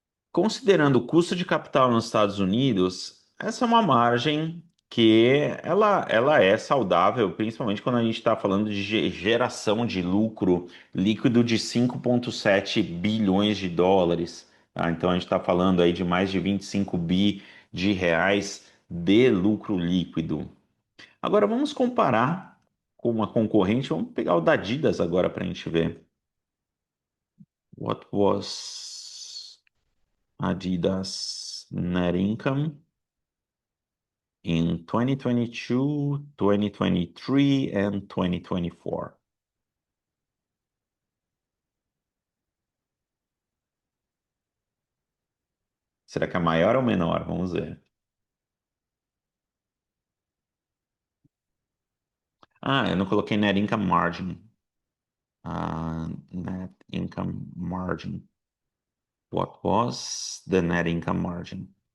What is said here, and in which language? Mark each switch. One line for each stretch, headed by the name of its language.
Portuguese: Considerando o custo de capital nos Estados Unidos, essa é uma margem que ela é saudável, principalmente quando a gente está falando de geração de lucro líquido de 5,7 bilhões de dólares. Tá? Então a gente está falando aí de mais de 25 bi de reais de lucro líquido. Agora vamos comparar com uma concorrente. Vamos pegar o da Adidas agora para a gente ver.
English: What was Adidas net income in 2022, 2023 and 2024?
Portuguese: Será que é maior ou menor? Vamos ver. Ah, eu não coloquei net income margin.
English: Net income margin. What was the net income margin?